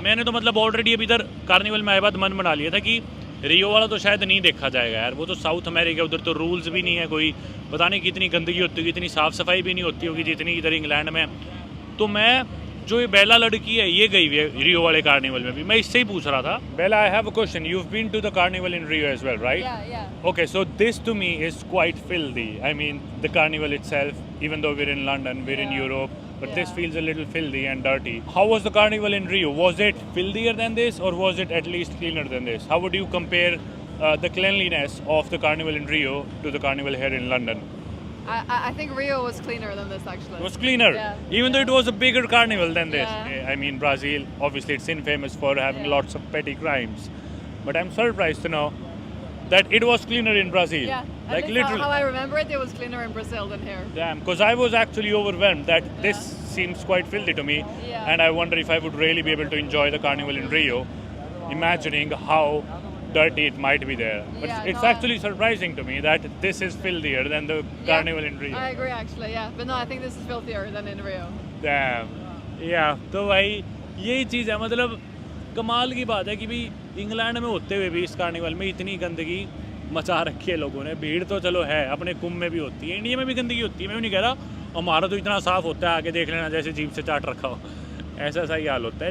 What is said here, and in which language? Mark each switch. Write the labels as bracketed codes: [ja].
[hi] मैंने तो मतलब ऑलरेडी अब इधर कार्निवल में आए बाद मन बना लिया था कि रियो वाला तो शायद नहीं देखा जाएगा यार, वो तो साउथ अमेरिका, उधर तो रूल्स भी नहीं है कोई, पता नहीं कितनी गंदगी होती होगी, इतनी साफ़ सफाई भी नहीं होती होगी जितनी इधर इंग्लैंड में। तो मैं जो ये बेला लड़की है ये गई हुई है रियो वाले कार्निवल में भी, मैं इससे ही पूछ रहा था। [en] Bella, I have a question, you have been to the carnival in Rio as well, right? Yeah. Okay, so this to me is quite filthy. I mean, the carnival itself, even though we're in London, we're in Europe, but this feels a little filthy and dirty. How was the carnival in Rio? Was it filthier than this, or was it at least cleaner than this? How would you compare the cleanliness of the carnival in Rio to the carnival here in London? I think Rio was cleaner than this actually. It was cleaner, Yeah. even though it was a bigger carnival than this. Yeah. I mean, Brazil, obviously, it's infamous for having lots of petty crimes, but I'm surprised to know that it was cleaner in Brazil. Yeah, like at least literally. how I remember it, it was cleaner in Brazil than here. Damn, because I was actually overwhelmed that this seems quite filthy to me, Yeah. and I wonder if I would really be able to enjoy the carnival in Rio, imagining how dirty it might be there. But Yeah, it's no, actually surprising to me that this is filthier than the carnival in Rio. I agree actually, yeah. But no, I think this is filthier than in Rio. Damn. [hi] Yeah, तो भाई यही चीज़ है, मतलब कमाल की बात है कि भाई इंग्लैंड में होते हुए भी इस कार्निवल में इतनी गंदगी मचा रखी है लोगों ने। भीड़ तो चलो है, अपने कुंभ में भी होती है, इंडिया में भी गंदगी होती है, मैं नहीं कह रहा, हमारा तो इतना साफ़ होता है, आके देख लेना जैसे जीभ से चाट रखा हो, ऐसा सा ही हाल होता है।